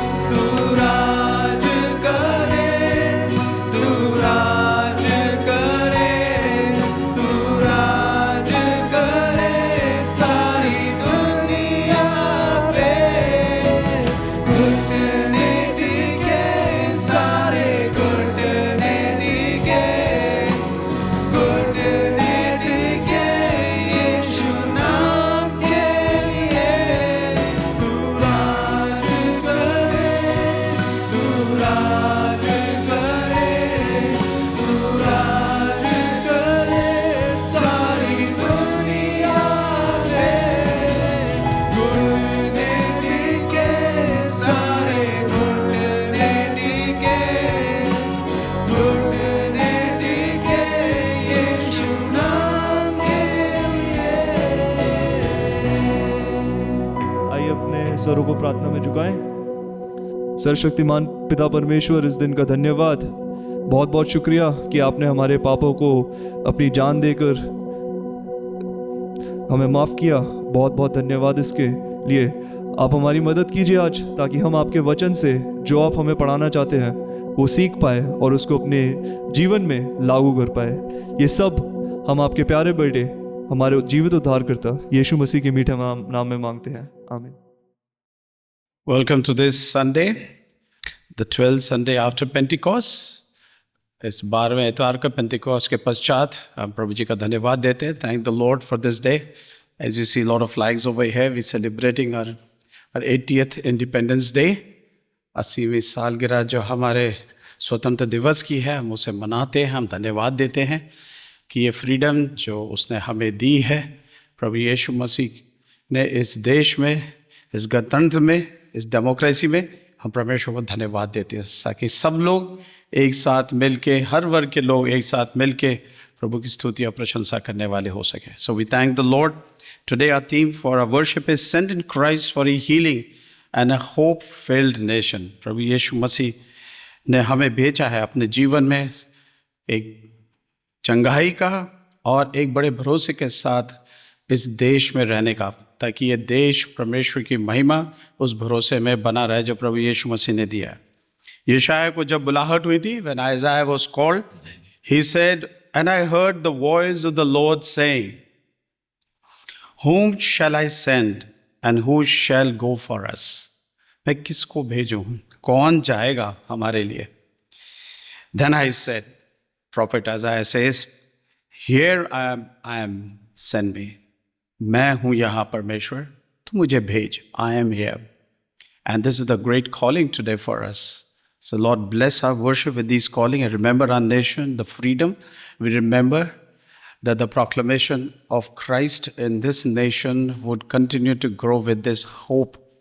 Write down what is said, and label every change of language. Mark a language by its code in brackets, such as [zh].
[hi] तू राज करे, तू राज करे, तू राज करे सारी दुनिया पे। घुटने टिके सारे घुटने टिके, घुटने टिके यीशु नाम के लिए। तू राज करे, तू राज करे, तू राज करे सारी दुनिया पे। घुटने टिके सारे घुटने टिके, घुटने टिके यीशु नाम के लिए। आइए अपने सरों को प्रार्थना में झुकाएं। सर्वशक्तिमान पिता परमेश्वर, इस दिन का धन्यवाद, बहुत बहुत शुक्रिया कि आपने हमारे पापों को अपनी जान देकर हमें माफ़ किया। बहुत बहुत धन्यवाद इसके लिए। आप हमारी मदद कीजिए आज, ताकि हम आपके वचन से जो आप हमें पढ़ाना चाहते हैं वो सीख पाए और उसको अपने जीवन में लागू कर पाए। ये सब हम आपके प्यारे बेटे, हमारे जीवित उद्धारकर्ता यीशु मसीह के मीठे नाम में मांगते हैं, आमीन। [en] Welcome to this Sunday, the 12th Sunday after Pentecost. [hi] इस 12वें इतवार का पेंटिकॉस्ट के पश्चात हम प्रभु जी का धन्यवाद देते हैं। [en] Thank the Lord for this day. As you see a lot of flags over here, we're celebrating our 80th Independence Day. [hi] 80वीं सालगिरह जो हमारे स्वतंत्र दिवस की है, हम उसे मनाते हैं। हम धन्यवाद देते हैं कि ये फ्रीडम जो उसने हमें दी है, प्रभु यीशु मसीह ने इस देश में, इस गणतंत्र में, इस डेमोक्रेसी में, हम परमेश्वर को धन्यवाद देते हैं, ताकि सब लोग एक साथ मिलके, हर वर्ग के लोग एक साथ मिलके प्रभु की स्तुति और प्रशंसा करने वाले हो सके। [en] So we thank the lord. Today our theme for our worship is sent in Christ for a healing and a hope filled nation. [hi] प्रभु यीशु मसीह ने हमें भेजा है अपने जीवन में एक चंगाई का और एक बड़े भरोसे के साथ इस देश में रहने का, ताकि ये देश परमेश्वर की महिमा उस भरोसे में बना रहे जो प्रभु यीशु मसीह ने दिया है। यशायाह को जब बुलाहट हुई थी, [en] when Isaiah was called, he said, and I heard the voice of the Lord saying, whom shall I send and who shall go for us? [hi] मैं किसको भेजूं, कौन जाएगा हमारे लिए? [en] Then I said, prophet Isaiah says, here I am, send me. [hi] मैं हूं यहाँ परमेश्वर, तू मुझे भेज. [en] I am here. And this is the great calling today for us. So Lord, bless our worship with these calling, and remember our nation, the freedom. We remember that the proclamation of Christ in this nation would continue to grow with this hope.